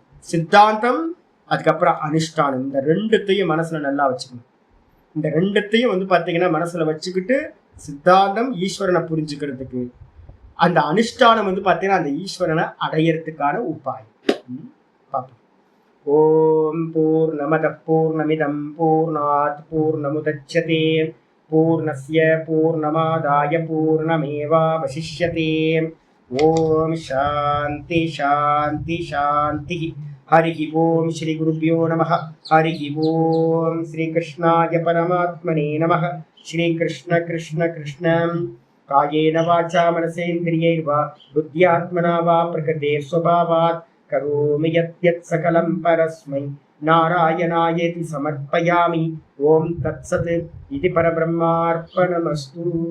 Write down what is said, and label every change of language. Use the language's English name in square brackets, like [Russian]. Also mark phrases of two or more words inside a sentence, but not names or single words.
[Tamil] சித்தாந்தம் அதுக்கப்புறம் அனுஷ்டானம், இந்த 2த்தையும் மனசுல நல்லா வச்சுக்கணும். இந்த 2த்தையும் வந்து பாத்தீங்கன்னா மனசுல வச்சுக்கிட்டு சித்தாந்தம் ஈஸ்வரனை புரிஞ்சுக்கிறதுக்கு, அந்த அனுஷ்டானம் வந்து பாத்தீங்கன்னா அந்த ஈஸ்வரனை அடையறதுக்கான உபாயம் பார்ப்போம். [Sanskrit] ॐ पूर्णमदः पूर्णमिदं पूर्णात् पूर्णमुदच्यते पूर्णस्य पूर्णमादाय पूर्णमेवावशिष्यते. ॐ शान्ति शान्ति शान्ति. हरि ॐ श्री गुरुभ्यो नमः. हरि ॐ श्री कृष्णाय परमात्मने नमः. श्री कृष्ण कृष्ण कृष्ण कायेन वाचा मनसेन्द्रियैर्वा बुद्ध्यात्मना वा प्रकृतेः स्वभावात् करोमि यद्यत् सकलं परस्मै नारायणायेति समर्पयामि. ॐ तत्सत्. இது பரபிரம்மார்ப்பணமஸ்து.